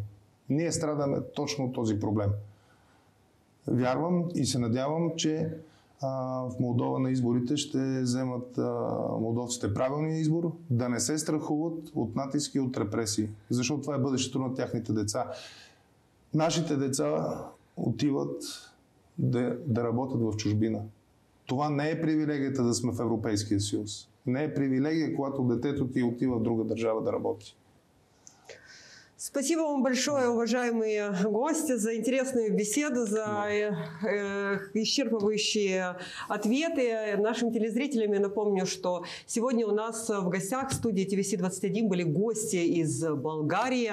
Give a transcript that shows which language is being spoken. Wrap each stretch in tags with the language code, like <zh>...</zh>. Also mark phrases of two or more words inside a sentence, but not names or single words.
<bg>Ние страдаме точно от този проблем. Вярвам и се надявам, че в Молдова на изборите ще вземат молдовците правилния избор, да не се страхуват от натиски и от репресии, защото това е бъдещето на тяхните деца. Нашите деца отиват да работят в чужбина. Това не е привилегията да сме в Европейския съюз. Не е привилегия, когато детето ти отива в друга държава да работи.</bg> <ru>Спасибо вам большое, уважаемые гости, за интересную беседу, за исчерпывающие ответы. Нашим телезрителям я напомню, что сегодня у нас в гостях в студии ТВС-21 были гости из Болгарии.</ru>